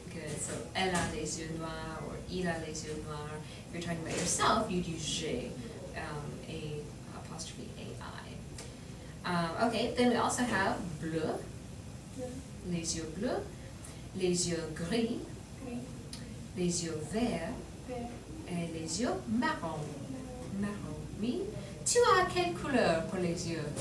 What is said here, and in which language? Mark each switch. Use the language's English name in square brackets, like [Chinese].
[English] Good, so [French] elle a les yeux noirs, or il a les yeux noirs. [English] If you're talking about yourself, you'd use j'ai, a apostrophe ai. Okay, then we also have bleu, [French] Bleu. les yeux bleus, les yeux gris, Gris. les yeux verts, Vert. et les yeux marron. Marron, oui. Tu as quelle couleur pour les yeux?